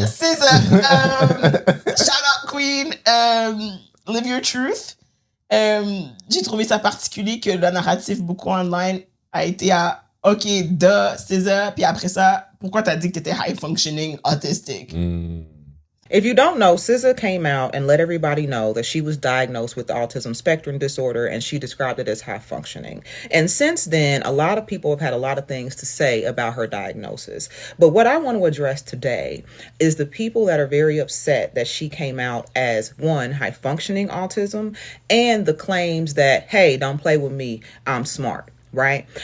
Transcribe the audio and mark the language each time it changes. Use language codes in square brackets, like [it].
[en] Caesar, shout out Queen, live your truth. [fr] J'ai trouvé ça particulier que le narratif beaucoup online a été à OK, Caesar, puis après ça, pourquoi t'as dit que t'étais high functioning autistic? [en] If you don't know, SZA came out and let everybody know that she was diagnosed with autism spectrum disorder, and she described it as high functioning. And since then, a lot of people have had a lot of things to say about her diagnosis. But what I want to address today is the people that are very upset that she came out as, one, high functioning autism, and the claims that, hey, don't play with me, I'm smart. Right?